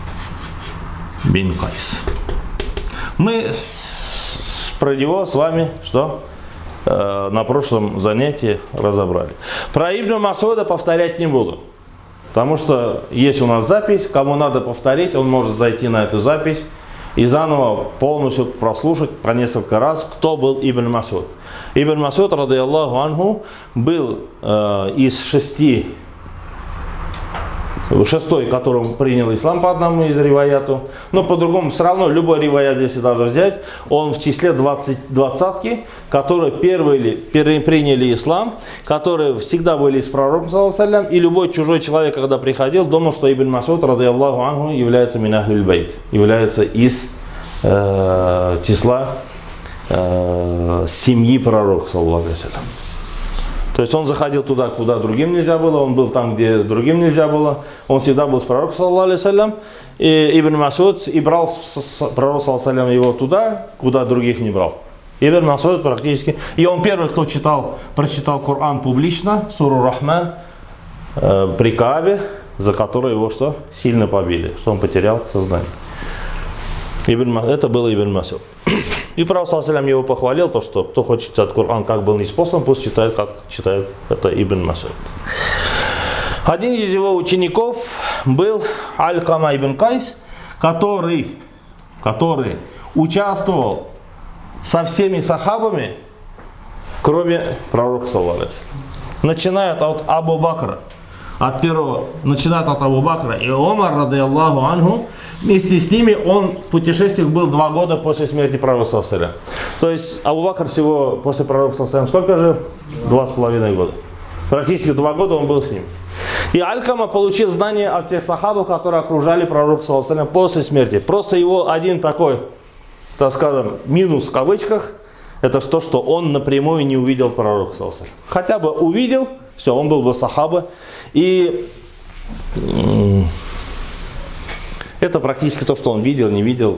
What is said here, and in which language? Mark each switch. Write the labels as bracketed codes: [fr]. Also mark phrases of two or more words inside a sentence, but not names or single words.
[ru] Мы про него с вами что? На прошлом занятии разобрали. Про Ибн Мас'уда повторять не буду. Потому что есть у нас запись, кому надо повторить, он может зайти на эту запись и заново полностью прослушать про несколько раз, кто был Ибн Мас'уд. Ибн Мас'уд, [ar] رضي الله عنه, [ru] был из шестой, которым принял ислам по одному из риваяту. Но по-другому, все равно, любой риваят, если даже взять, он в числе двадцатки, которые первые приняли ислам, которые всегда были с пророком, [ar] صلى الله عليه وسلم, [ru] и любой чужой человек, когда приходил, думал, что Ибн Мас'уд, [ar] رضي الله عنه, [ru] является [ar] من أهل البيت, [ru] является из числа семьи пророка, [ar] صلى الله عليه وسلم. [ru] То есть он заходил туда, куда другим нельзя было, он был там, где другим нельзя было, он всегда был с пророком, [ar] صلى الله عليه وسلم, [ru] и Ибн Мас'уд и брал пророк, [ar] صلى الله عليه وسلم, [ru] его туда, куда других не брал. Ибн Мас'уд практически, и он первый, кто прочитал Коран публично, суру Рахман, при Каабе, за который его что? Сильно побили, что он потерял сознание. Это был Ибн Мас'уд. И пророк, [ar] صلى الله عليه وسلم, [ru] его похвалил, то, что кто хочет читать Коран, как был ниспослан, пусть читает, как читает это Ибн Мас'уд. Один из его учеников был Аль-Кама ибн Кайс, который участвовал со всеми сахабами, кроме пророка, [ar] صلى الله عليه وسلم. [ru] Начинает от Абу Бакра, начинает от Абу Бакра и Омар, [ar] رضي الله عنه. [ru] Вместе с ними он в путешествиях был 2 года после смерти пророка, [ar] صلى الله عليه وسلم. [ru] То есть Абу Бакр всего после пророка, [ar] صلى الله عليه وسلم, [ru] сколько жил? 2,5 года. Практически 2 года он был с ним. И Аль-Кама получил знания от всех сахабов, которые окружали пророка, [ar] صلى الله عليه وسلم, [ru] после смерти. Просто его один такой, так скажем, минус в кавычках, это то, что он напрямую не увидел пророка. Хотя бы увидел, все, он был бы сахаба. И это практически то, что он видел, не видел.